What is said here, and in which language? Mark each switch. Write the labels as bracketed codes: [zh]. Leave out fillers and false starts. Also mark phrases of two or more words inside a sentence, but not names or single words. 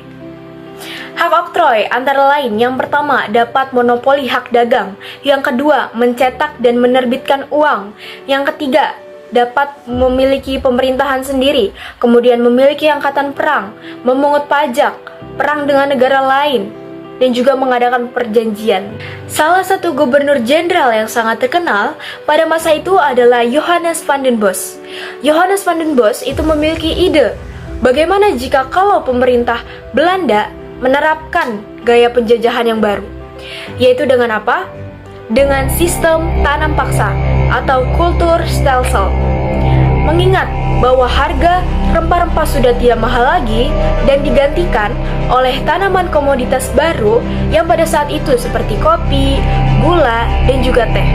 [id] Hak oktroy antara lain yang pertama dapat monopoli hak dagang, yang kedua mencetak dan menerbitkan uang, yang ketiga dapat memiliki pemerintahan sendiri, kemudian memiliki angkatan perang, memungut pajak, perang dengan negara lain, dan juga mengadakan perjanjian. Salah satu gubernur jenderal yang sangat terkenal pada masa itu adalah Johannes van den Bosch. Johannes van den Bosch itu memiliki ide, bagaimana jika kalau pemerintah Belanda menerapkan gaya penjajahan yang baru, yaitu dengan apa? Dengan sistem tanam paksa atau Kulturstelsel. Mengingat bahwa harga rempah-rempah sudah tidak mahal lagi dan digantikan oleh tanaman komoditas baru yang pada saat itu seperti kopi, gula, dan juga teh.